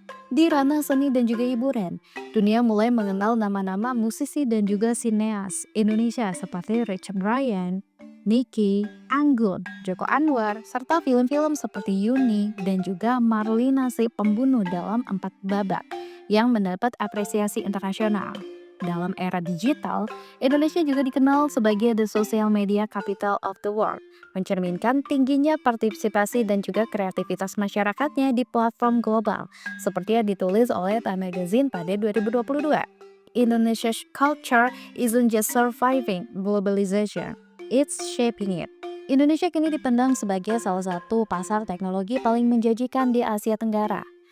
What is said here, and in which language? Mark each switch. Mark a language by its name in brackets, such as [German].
[Indonesian] Di ranah seni dan juga hiburan, dunia mulai mengenal nama-nama musisi dan juga sineas Indonesia seperti Richard Brian, Nicky, Anggun, Joko Anwar, serta film-film seperti Yuni dan juga Marlina si Pembunuh dalam 4 babak yang mendapat apresiasi internasional. Dalam era digital, Indonesia juga dikenal sebagai [English] the social media capital of the world, [Indonesian] mencerminkan tingginya partisipasi dan juga kreativitas masyarakatnya di platform global, seperti yang ditulis oleh Time Magazine pada 2022. [English] Indonesia's culture isn't just surviving globalization, it's shaping it. [Indonesian] Indonesia kini dipandang sebagai salah satu pasar teknologi paling menjanjikan di Asia Tenggara.